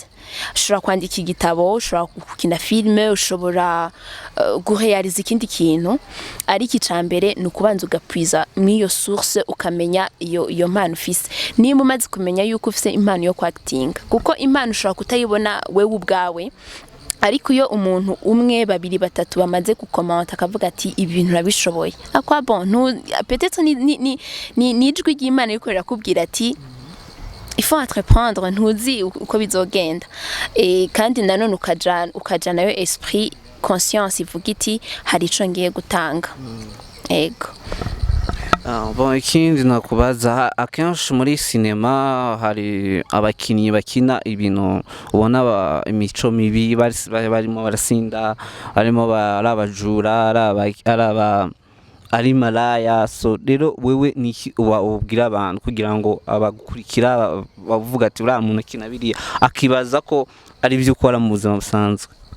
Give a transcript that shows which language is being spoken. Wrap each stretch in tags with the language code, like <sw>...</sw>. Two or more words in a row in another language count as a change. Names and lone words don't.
<rn>Ushobora kwandika igitabo, ushobora gukina filme, ushobora gurealiza ikindi kintu, ariko icambere ni ukubanza ugapwiza mw'iyo source ukamenya iyo mpano ufise. Nimba umaze kumenya yuko ufise impano yo kwactinga, kuko impano ushobora kutayibona wewe ubwawe, ariko iyo umuntu umwe babiri batatu bamaze gukomanta akavuga ati ibintu urabishoboye, akwa</rn> <fr>bon peut-être</fr> <rn>ni ijwi ry'Imana riko rirakubwira ati</rn> <fr>il faut entreprendre,</fr> <rn>ntuzi uko bizogenda. Kandi nanone ukaja nayo</rn> <fr>esprit conscience</fr> <rn>ivuga iti hari ico ngiye gutanga. Ego. Bon, ikindi nakubaza, akenshi muri sinema hari abakinyi bakina ibintu ubona imico mibi, barimo barasinda, barimo barabajura, ari malaya. So rero wewe niki ubwira abantu kugira ngo abagukurikira bavuga ati uriya muntu akina biriya akibaza ko ari byo ukora mu buzima busanzwe?</rn>